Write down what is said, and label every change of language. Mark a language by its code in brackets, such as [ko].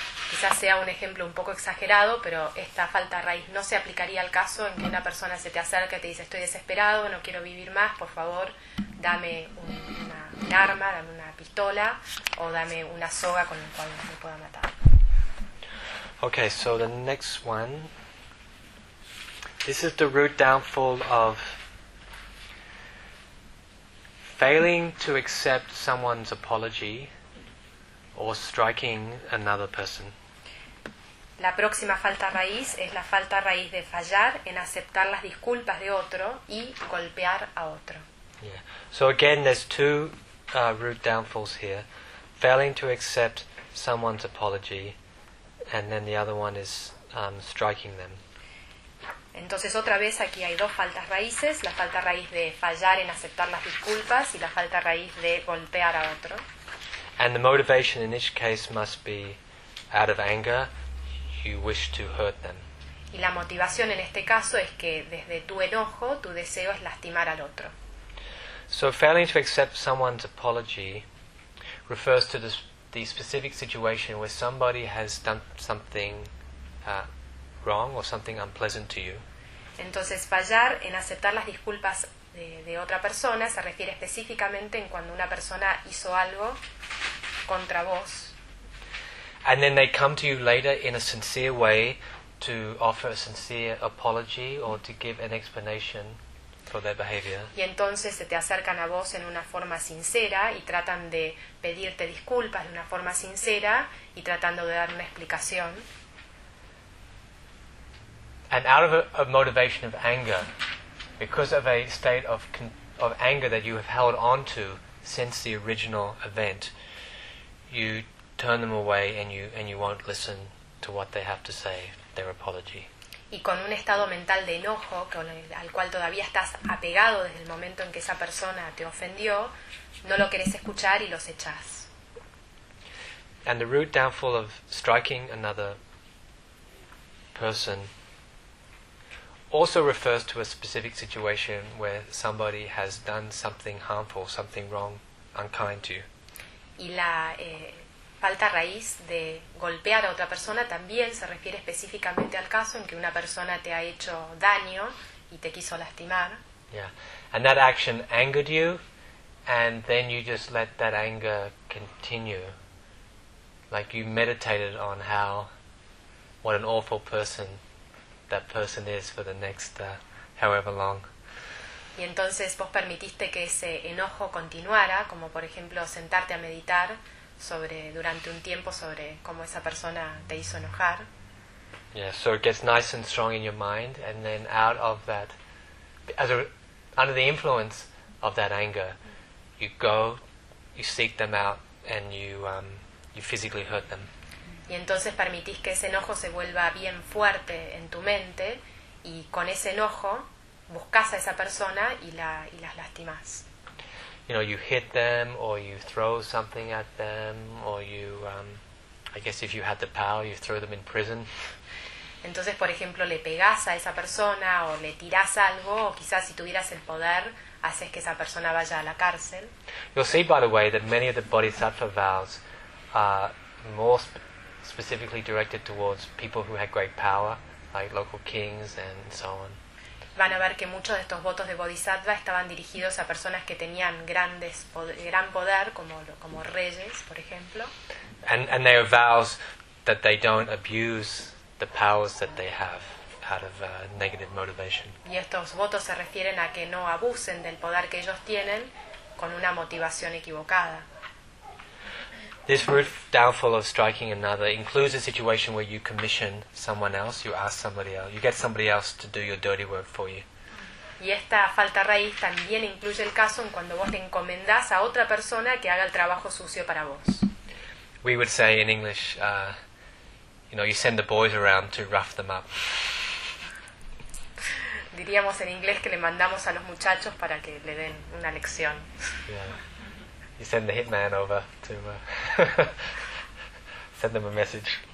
[es] Quizás sea un ejemplo un poco exagerado, pero esta falta raíz no se aplicaría al caso en que una persona se te acerca y te dice: estoy desesperado, no quiero vivir más, por favor, dame un arma, dame una pistola, o dame una soga con la cual me pueda matar. [en] Okay, so the next one. This is the root downfall of failing to accept someone's apology or striking another person. [es] La próxima falta raíz es la falta raíz de fallar en aceptar las disculpas de otro y golpear a otro. [en] Yeah. So again, there's two root downfalls here. Failing to accept someone's apology, and then the other one is striking them. [es] Entonces otra vez aquí hay dos faltas raíces, la falta raíz de fallar en aceptar las disculpas y la falta raíz de golpear a otro. [en] And the motivation in each case must be out of anger, you wish to hurt them. [es] Y la motivación en este caso es que desde tu enojo, tu deseo es lastimar al otro. [en] So failing to accept someone's apology refers to the specific situation where somebody has done something wrong or something unpleasant to you. [es] Entonces, fallar en aceptar las disculpas de otra persona se refiere específicamente en cuando una persona hizo algo contra vos. [en] And then they come to you later in a sincere way to offer a sincere apology or to give an explanation for their behavior. [es] Y entonces se te acercan a vos en una forma sincera y tratan de pedirte disculpas de una forma sincera y tratando de dar una explicación. [en] And out of a motivation of anger, because of a state of anger that you have held on to since the original event, you turn them away and you won't listen to what they have to say, their apology. [es] Y con un estado mental de enojo al cual todavía estás apegado desde el momento en que esa persona te ofendió, no lo querés escuchar y los echás. [en] And the root downfall of striking another person also refers to a specific situation where somebody has done something harmful, something wrong, unkind to you. [es] Y la falta raíz de golpear a otra persona también se refiere específicamente al caso en que una persona te ha hecho daño y te quiso lastimar. [en] Yeah, and that action angered you, and then you just let that anger continue, like you meditated on how, what an awful person that person is for the next however long. [es] Y entonces vos permitiste que ese enojo continuara, como por ejemplo sentarte a meditar sobre durante un tiempo sobre cómo esa persona te hizo enojar. [en] Yeah, so it gets nice and strong in your mind, and then out of that, under the influence of that anger, you go, you seek them out, and you physically hurt them. [es] Y entonces permitís que ese enojo se vuelva bien fuerte en tu mente, y con ese enojo buscas a esa persona y las lastimas. [en] You know, you hit them, or you throw something at them, or you, I guess if you had the power, you throw them in prison. [es] Entonces, por ejemplo, le pegas a esa persona, o le tiras algo, o quizás si tuvieras el poder, haces que esa persona vaya a la cárcel. [en] You'll see, by the way, that many of the bodhisattva vows are more specifically directed towards people who had great power, like local kings and so on. [es] Van a ver que muchos de estos votos de bodhisattva estaban dirigidos a personas que tenían gran poder, como reyes, por ejemplo. [en] And they are vows that they don't abuse the powers that they have out of negative motivation. [es] Y estos votos se refieren a que no abusen del poder que ellos tienen con una motivación equivocada. [en] This root downfall of striking another includes a situation where you commission someone else, you ask somebody else, you get somebody else to do your dirty work for you. [es] Y esta falta raíz también incluye el caso en cuando vos te encomendás a otra persona que haga el trabajo sucio para vos. [en] We would say in English, you know, you send the boys around to rough them up. [es] Diríamos en inglés que le mandamos a los muchachos para que le den una lección. [en] Yeah. You send the hitman over to send them a message.